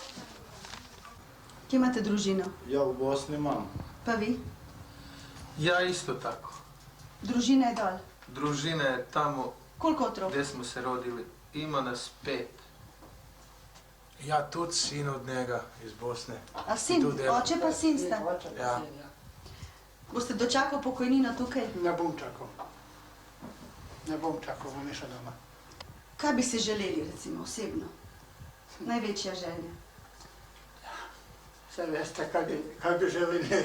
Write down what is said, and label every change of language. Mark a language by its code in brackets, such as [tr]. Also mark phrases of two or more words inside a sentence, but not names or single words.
[sl] Imate družinu? [bs] Ja u Bosni imam. [sl] Pa vi? [bs] Ja isto tako. [sl] Družina je dole? [bs] Družina je tamo [sl] Koliko otroka? [bs] gdje smo se rodili. Ima nas 5. Ja tu sin od njega iz Bosne. [sl] A sin? Oče pa sin sta? Ja. Boste dočakal pokojnino tukaj? Ne bom čakal. Ne bom čakal, bom išel doma. Kaj bi si želeli, recimo, osebno? Največja želja? Sve veste, kaj bi želeli.